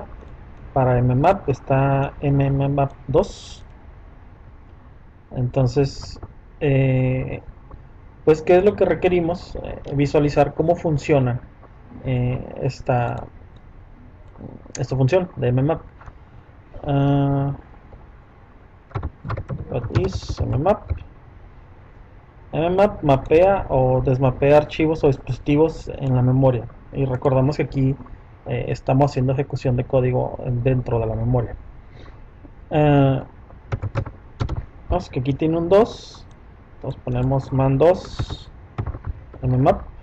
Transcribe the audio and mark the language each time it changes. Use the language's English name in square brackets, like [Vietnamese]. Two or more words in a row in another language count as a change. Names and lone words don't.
[Spanish] Para mmap está mmap2. Entonces pues qué es lo que requerimos, visualizar cómo funciona esta función de mmap. [English] What is mmap? [Spanish] Mmap mapea o desmapea archivos o dispositivos en la memoria, y recordamos que aquí estamos haciendo ejecución de código dentro de la memoria. Vamos, que aquí tiene un 2, entonces ponemos man2 mmap.